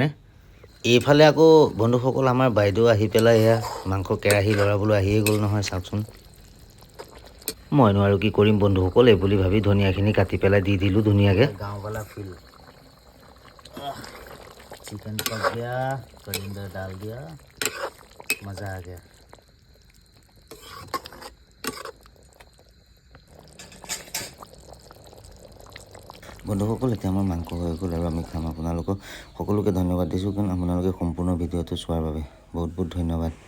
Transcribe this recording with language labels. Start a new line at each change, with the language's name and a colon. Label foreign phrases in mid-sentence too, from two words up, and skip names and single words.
Assamese: এইফালে আকৌ বন্ধুসকল আমাৰ বাইদেউ আহি পেলাই এয়া মাংস কেৰাহী লৰাবলৈ আহিয়ে গ'ল নহয় চাওকচোন। মইনো আৰু কি কৰিম বন্ধুসকল, এই বুলি ভাবি ধনিয়াখিনি কাটি পেলাই দি দিলোঁ ধুনীয়াকৈ।
Hindi: গাঁওৱালা
English: feel chicken
Hindi: पक गया, करिंदा डाल दिया, मज़ा आ गया।
Assamese: বন্ধুসকল এতিয়া আমাৰ মাংস হৈ গ'ল আৰু আমি খাম। আপোনালোকক সকলোকে ধন্যবাদ দিছোঁ কাৰণ আপোনালোকে সম্পূৰ্ণ ভিডিঅ'টো চোৱাৰ বাবে বহুত বহুত ধন্যবাদ।